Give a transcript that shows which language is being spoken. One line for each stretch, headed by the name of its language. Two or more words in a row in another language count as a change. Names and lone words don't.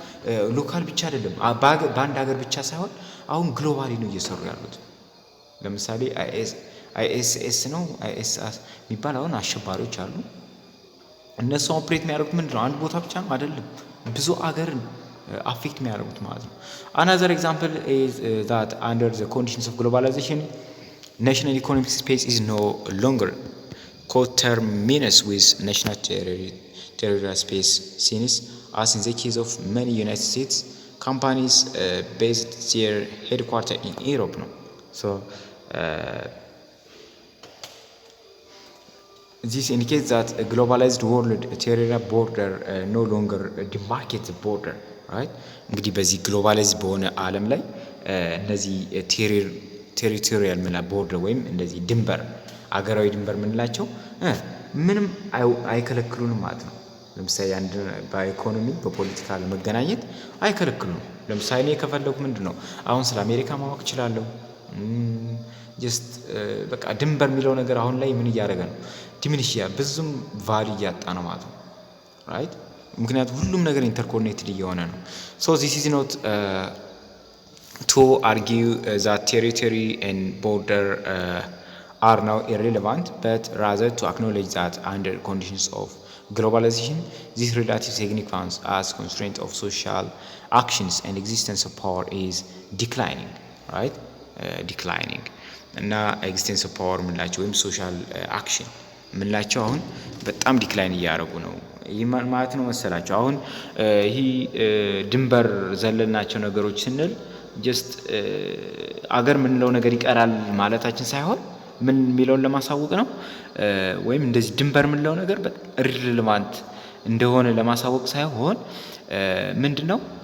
Amharic: ሎካል ብቻ አይደለም፣ በአንድ ሀገር ብቻ ሳይሆን አሁን ግሎባሊ ነው እየሰሩ ያሉት። ለምሳሌ አይኤስኤስ ነው አይኤስአስ የሚባል አሁን አሸባሪዎች አሉ። እነሱ ኦፕሬት የሚያደርጉት ምንድነው? አንድ ቦታ ብቻ ነው አይደለም፣ ብዙ አገርን አፌክት የሚያደርጉት ማለት ነው።
English: Another example is that under the conditions of globalization national economic space is no longer coterminous with national territorial space, since as in the case of many United States companies based their headquarters in Europe no. So this indicates that a globalized world territorial border no longer demarcates border, right?
Amharic: እንግዲህ በዚህ ግሎባላይዝ በሆነ ዓለም ላይ እነዚህ ቴሪቶሪያል ምና ቦርደር ወይም እንደዚህ ድንበር አገራዊ ድንበር ምንላቸው ምንም አይከለክሉንም ማለት ነው። ለምሳሌ አንድ በኢኮኖሚ በፖለቲካ ለመገናኘት አይከለክሉንም። ለምሳሌ እኔ ከፈለኩ ምንድነው አሁን ስለ አሜሪካ ማወቅ እችላለሁ። ጀስት በቃ ድንበር የሚለው ነገር አሁን ላይ ምን እያደረገ ነው? ዲሚኒሽ ብዙም ቫልዩ እያጣ ነው ማለት ነው። ራይት ምክንያቱም ሁሉም ነገር ኢንተርኮኔክትድ እየሆነ ነው።
English: so this is not to argue that territory and border are now irrelevant, but rather to acknowledge that under conditions of globalization, this relative significance as constraint of social actions and existence of power is declining, right? Declining.
Amharic: እና
English: existence of power
Amharic: ምንላቸው ወይም
English: social action
Amharic: ምንላቸው አሁን በጣም ዲክላይን እያደረጉ ነው። ይህ ማለት ነው መሰላቸው አሁን ይህ ድንበር ዘለልናቸው ነገሮች ስንል ጀስት አገር ምንለው ነገር ይቀራል ማለታችን ሳይሆን ምን የሚለውን ለማሳወቅ ነው። ወይም እንደዚህ ድንበር ምንለው ነገር ሪሌቫንት እንደሆነ ለማሳወቅ ሳይሆን ምንድነው